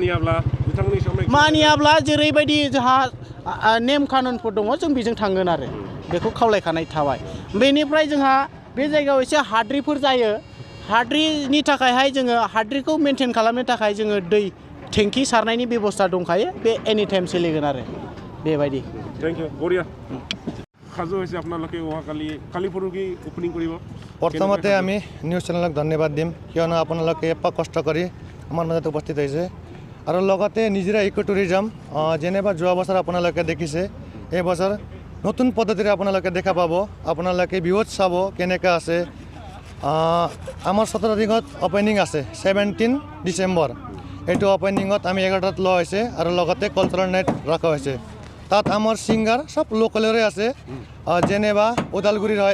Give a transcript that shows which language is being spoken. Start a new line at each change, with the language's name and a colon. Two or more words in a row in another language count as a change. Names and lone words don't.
Bodo: मानियाब्ला जेरैबायदि जोंहा नेम कानुनफोर दङ जों बेजों थांगोन आरो बेखौ खावलायखानाय थाबाय बेनिफ्राय जोंहा बे जायगायाव एसे हाद्रिफोर जायो हाद्रिनि थाखायहाय जोङो हाद्रिखौ मेनटेन खालामनो थाखाय जोङो दै टेंकि सारनायनि बेबस्था दंखायो बे
English: any time
Bodo: सोलिगोन आरो बेबायदि
English: thank you
Assamese: बरिया খাজু হৈছে আপোনালোকে অহাকালি কালি পৰহি ওপেনিং কৰিব প্ৰথমতে আমি
English: news channelক
Assamese: ধন্যবাদ দিম কিয়নো আপোনালোকে কষ্ট কৰি আমাৰ মাজত উপস্থিত হৈছে আৰু লগতে নিজৰা
English: eco tourism
Assamese: যেনেবা যোৱা বছৰ আপোনালোকে দেখিছে এই বছৰ নতুন পদ্ধতিৰে আপোনালোকে দেখা পাব আপোনালোকে বিহুত চাব কেনেকৈ আছে আমাৰ 17 তাৰিখত ওপেনিং আছে 17 ডিচেম্বৰ এইটো ওপেনিঙত আমি 11টাত লোৱা হৈছে আৰু লগতে
English: cultural night
Assamese: ৰখা হৈছে তাত আমাৰ সিংগাৰ সব লোকেলৰে আছে যেনেবা ওদালগুৰিৰ হয়